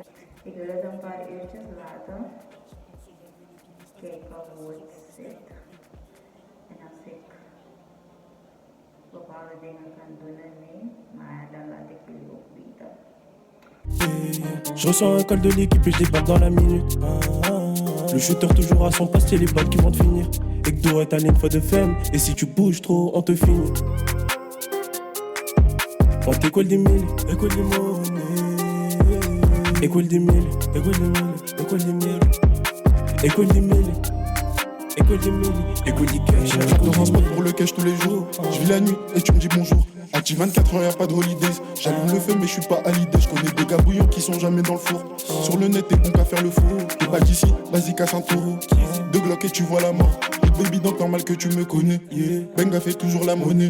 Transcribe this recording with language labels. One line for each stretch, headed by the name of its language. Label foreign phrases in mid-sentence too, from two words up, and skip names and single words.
Dutch: Ik wil het een paar uurtjes laten. Kijken hoe het zit. En als ik bepaalde dingen kan doen ermee. Maar dan laat ik jullie ook weten.
French: Je ressens un col de l'équipe et je débarque dans la minute. Le shooter toujours à son poste, c'est les balles qui vont te finir.
Dutch: Ik doe het alleen voor de femme.
French: Et si tu bouges trop, on te finit.
Dutch: Want ik wil die millie, ik wil die money. Ik wil die millie, ik wil die millie, ik wil die millie. Ik wil die millie, ik wil die millie, ik wil die cash.
French: Je me rends pour le cash tous les jours. Je vis la nuit et tu me dis bonjour. Active 24 heures, y'a pas de holidays. J'allume le feu, mais je suis pas à l'idée. Je connais des gars bouillants qui sont jamais dans le four. Sur le net, t'es bon qu'à faire le four. T'es pas d'ici, vas-y, casse un taureau. Deux Glock et tu vois la mort. Baby, donc normal que tu me connais. Benga fait toujours la monnaie.